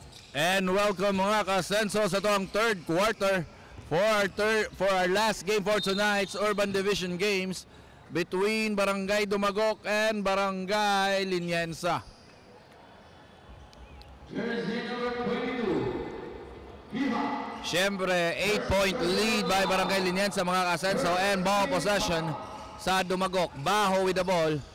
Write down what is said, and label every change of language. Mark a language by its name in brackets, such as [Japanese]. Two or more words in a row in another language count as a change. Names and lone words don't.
[English] And welcome [Bikol] mga kasenso [English] sa itong third quarter for our last game for tonight's Urban Division Games between Barangay Dumagok and Barangay Liniensa. Jersey number 22, Viva. Siyempre, 8-point lead by Barangay Liniensa [Bikol] mga kasenso, [English] and ball possession sa Dumagok. Baho with the ball.